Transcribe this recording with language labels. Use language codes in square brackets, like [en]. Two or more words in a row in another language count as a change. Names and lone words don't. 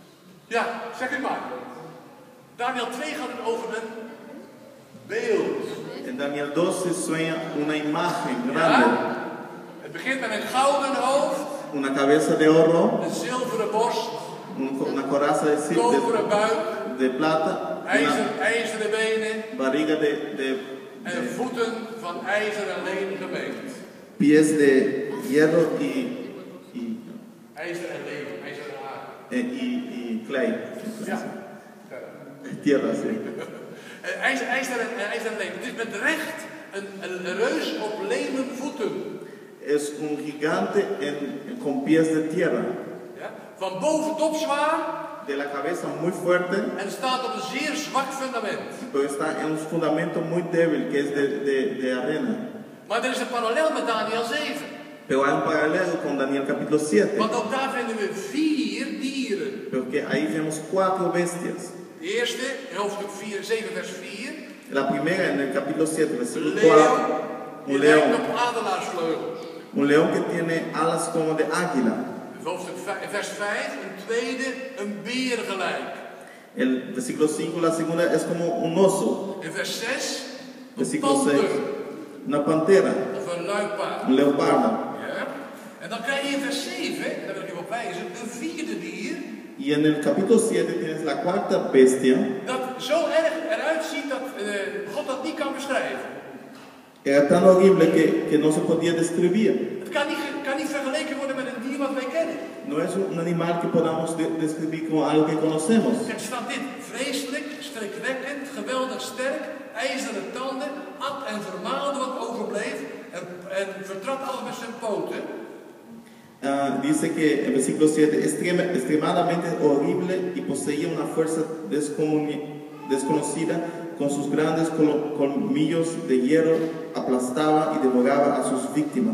[nl] Ja, zeg u maar. Daniel 2 gaat het over een beeld. [es] En Daniel 12 sueña una imagen grande, [nl] Ja? Het begint met een gouden hoofd, [es] una cabeza de oro, [nl] een zilveren borst, [es] una coraza [nl] koperen buik, [es] de plata, una [nl] ijzeren benen [es] barriga [nl] en voeten van ijzer en leem gemengd. [es] pies de hierro [nl] IJzer en leem, ijzer en aarde. [es] y clay. [nl] Ja. [es] Tierra, sí. [nl] IJzer en leem. Het is met recht een reus op lemen voeten. [es] Es un gigante con pies de tierra. [nl] Ja? Van boven top zwaar [es] De la cabeza muy fuerte, [nl] en staat op een zeer zwak fundament. [es] pero está en un fundamento muy débil que es de arena. [nl] Maar er is een parallel met Daniel 7. [es] Pero hay un paralelo con Daniel capítulo 7, [nl] Want ook daar vinden we 4 dieren. [es] porque ahí vemos 4 bestias. [nl] De eerste, in hoofdstuk 7 vers 4. [es] La primera en el capítulo 7, versículo [nl] Leeuw, [es] 4, [nl] die [es] un [nl] lijkt [es] león. [nl] op adelaarsvleugels. [es] Un león que tiene alas como de águila. [nl] In hoofdstuk vers 5, een tweede, een beer gelijk. [es] El versículo 5, la segunda es como un oso. [nl] In vers 6, een [es] Versículo 6, [nl] panter [es] una pantera, [nl] of een luipaard. [es] un leopardo. [nl] Ja? En dan krijg je in vers 7, en daar wil ik even op wijzen, een vierde dier. [es] Y en el capítulo 7 tienes la cuarta bestia. [nl] Dat zo erg eruit ziet dat God dat niet kan beschrijven. [es] Era tan horrible que no se podía describir. [nl] Het kan niet vergeleken worden met een dier wat wij kennen. [es] No es un animal que podamos describir como algo que conocemos. [nl] Er staat dit: vreselijk, schrikwekkend, geweldig sterk, ijzeren tanden, at en vermaalde wat overbleef en vertrad alles met zijn poten. [es] Dice que el versículo 7 extremadamente horrible y poseía una fuerza desconocida, con sus grandes colmillos de hierro aplastaba y devoraba a sus víctimas.